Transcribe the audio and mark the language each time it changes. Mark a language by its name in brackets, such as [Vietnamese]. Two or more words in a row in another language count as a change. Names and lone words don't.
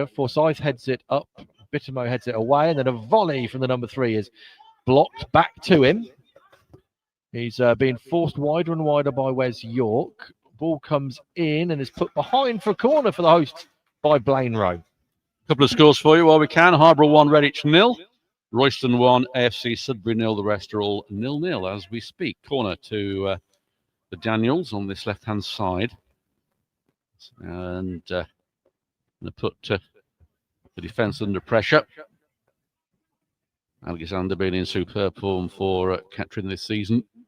[English] Forsyth heads it up. Bittermo heads it away. And then a volley from the number 3 is blocked back to him. He's being forced wider and wider by Wes York. Ball comes in and is put behind for a corner for the host by Blaine Rowe. Couple of scores for you while we can. Harborough 1, Redditch 0. Royston 1, AFC Sudbury 0. The rest are all 0-0 as we speak. Corner to the Daniels on this left-hand side. And going to put the defence under pressure. Alexander being in superb form for Kettering this season.